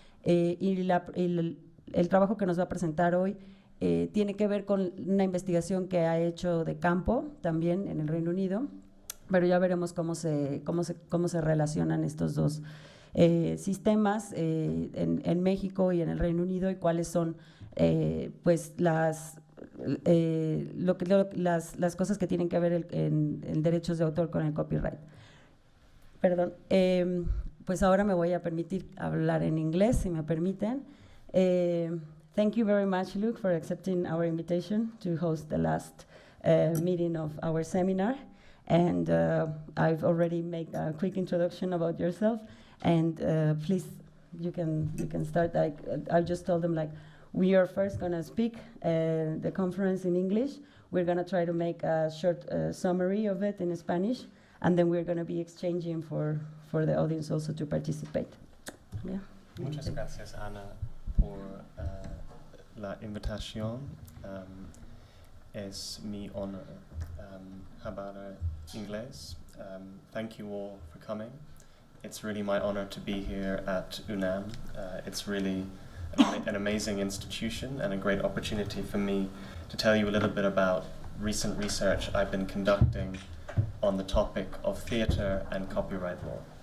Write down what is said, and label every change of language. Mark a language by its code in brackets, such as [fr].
[es] El trabajo que nos va a presentar hoy tiene que ver con una investigación que ha hecho de campo también en el Reino Unido, pero ya veremos cómo se relacionan estos dos sistemas en México y en el Reino Unido, y cuáles son las cosas que tienen que ver en derechos de autor con el copyright. Perdón, pues ahora me voy a permitir hablar en inglés, si me permiten. [en] Thank you very much, Luke, for accepting our invitation to host the last meeting of our seminar. And I've already made a quick introduction about yourself. And please, you can start. I just told them, we are first going to speak the conference in English. We're going to try to make a short summary of it in Spanish, and then we're going to be exchanging for the audience also to participate. Yeah. [es] Muchas gracias, Ana, por la invitación. Es mi honor hablar inglés. [en] Thank you all for coming. It's really my honor to be here at UNAM. It's really an amazing institution and a great opportunity for me to tell you a little bit about recent research I've been conducting on the topic of theater and copyright law.